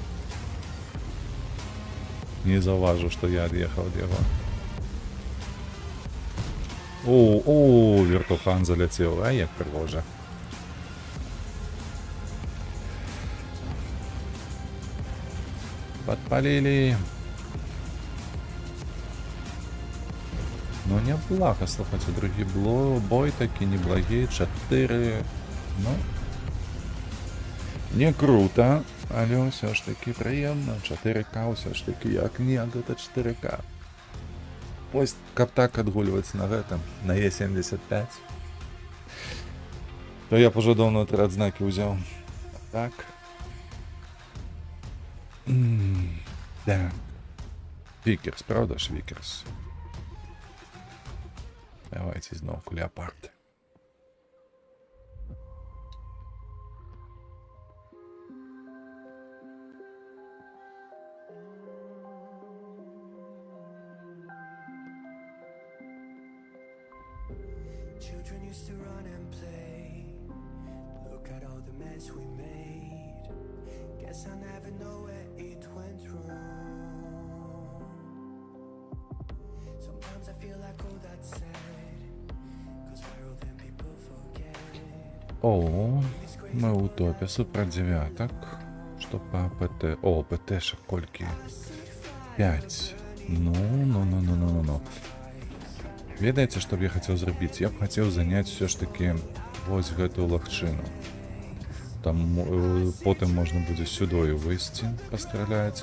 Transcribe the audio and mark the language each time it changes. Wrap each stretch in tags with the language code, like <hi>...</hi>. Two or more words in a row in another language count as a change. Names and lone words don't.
<uk>Не зауважу, що я від'їхав від його. Вертухан залетів, як пригоже. Подпалили.</uk> <be>Ну, неблага, слухайте, другі бой такі неблагі, 4. Ну, не круто, але ўсё ж таки прыемна. 4К ўсё ж таки, як не, гэта 4К. Вось, каб так адгульваць на гэтым, на Е75, то я б уже давно адзнакі ўзяў. Так. Так.</be> <uk>Вікерс, правда ж, Вікерс? Давайте знову леопарди.</uk> <en>Children used to run and play. Look at all the mess we made. Guess I never know where it went wrong. Sometimes I feel like all that's sad. Cause viral then people forget.</en> <be>О, мы ў топе супер девяток.</be> <ru>Что по ПТ?</ru> <be>О, ПТ-шек колькі? 5. Ну. Ведаеце, што б я хацеў зрабіць? Я б хацеў заняць</be> <uk>все ж таки</uk> <be>вось гэтую лагчыну. Там потым можна будзе сюдою выйсці, пастраляць.</be>